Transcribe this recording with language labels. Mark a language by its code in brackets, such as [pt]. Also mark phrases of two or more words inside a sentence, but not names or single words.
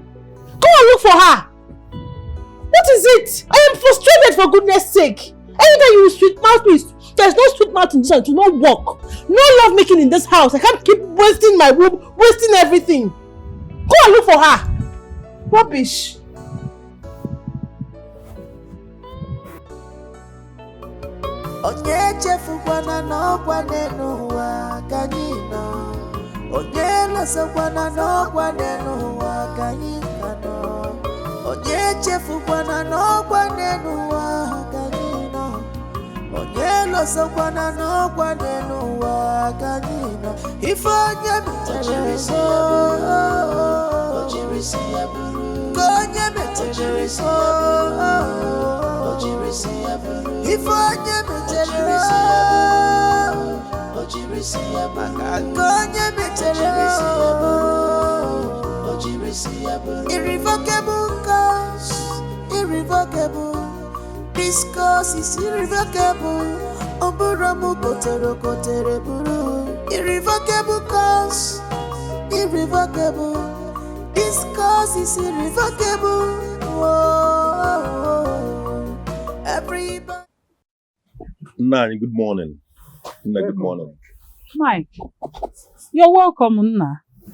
[en] Go and look for her. What is it? I am frustrated for goodness sake. Anytime you sweet mouth me, there's no sweet mouth in this house to not work. No love making in this house. I can't keep wasting my womb, wasting everything. Go and look for her. Rubbish. [ig] Onye chefukwana n'ọkwa n'ụwa ka anyị nọ. Onye lọsakwana n'ọkwa n'ụwa ka anyị nọ. Onye chefukwana n'ọkwa n'ụwa ka anyị nọ. Onye lọsakwana n'ọkwa n'ụwa ka anyị nọ. Ife onye metere so, onye metere so. [en] If I never tell you, irrevocable cause, irrevocable. This cause is irrevocable. Oburamu kotere buru. Irrevocable cause, irrevocable. This cause is irrevocable. Whoa. Everybody. Nani, good morning. Nna, good morning. Mike, you're welcome, Nna.